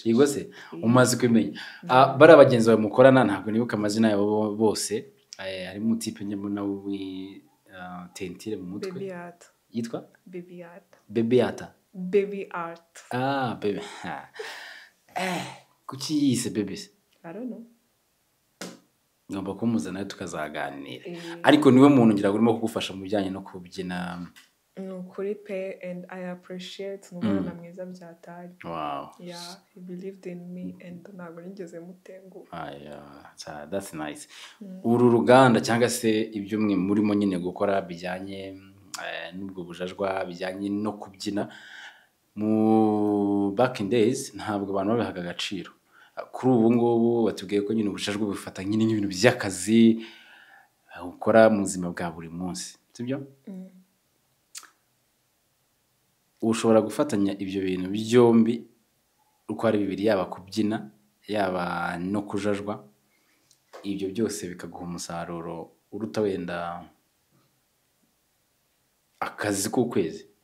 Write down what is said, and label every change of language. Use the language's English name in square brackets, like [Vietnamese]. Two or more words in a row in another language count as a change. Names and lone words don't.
[Kinyarwanda] yego se umaze kumenya bari abagenzi bawe mukorana ntabwo nibuka amazina yabo bose harimo umutipe nyamuna tentire mu mutwe yitwa Baby Art Baby kuki yise Baby se [English] I don't know [Kinyarwanda] ngomba kumuzana tukazaganira ariko niwe muntu ngira urimo kugufasha mu bijyanye no kubyina ni ukuri pe [English] and I appreciate [Kinyarwanda] umubona mwiza byatari. [English] Wow. Yeah, he believed in me and [Kinyarwanda] ntabwo nigeze mutenguha. [English] That's nice. [Kinyarwanda] Uru ruganda cyangwa se ibyo murimo nyine gukora bijyanye n'ubwo bujajwa bijyanye no kubyina mu [English] back in days [Kinyarwanda] ntabwo abantu babihaga agaciro. Kuri ubu ngubu batubwiye ko nyine ubujajwa bufata nyine nk'ibintu by'akazi ukora mu buzima bwa buri munsi, sibyo? Ushobora gufatanya ibyo bintu byombi uko ari bibiri, yaba kubyina yaba no kujajwa, ibyo byose bikaguha umusaruro uruta wenda akazi k'ukwezi